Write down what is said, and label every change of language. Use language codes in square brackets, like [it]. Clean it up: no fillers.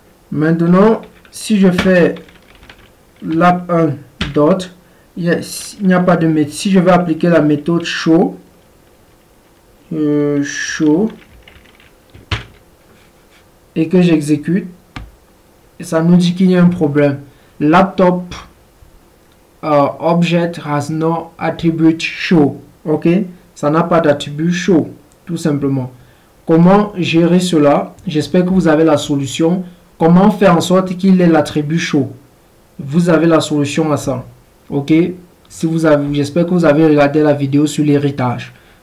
[fr] Maintenant, si je fais lap1 dot, il n'y a pas de méthode. Si je vais appliquer la méthode show, et que j'exécute, ça nous dit qu'il y a un problème. [en] Laptop object has no attribute show. [fr] Ok, ça n'a pas d'attribut show, tout simplement. Comment gérer cela? J'espère que vous avez la solution. comment faire en sorte qu'il ait l'attribut show. Vous avez la solution à ça. Ok, si vous avez, j'espère que vous avez regardé la vidéo sur l'héritage.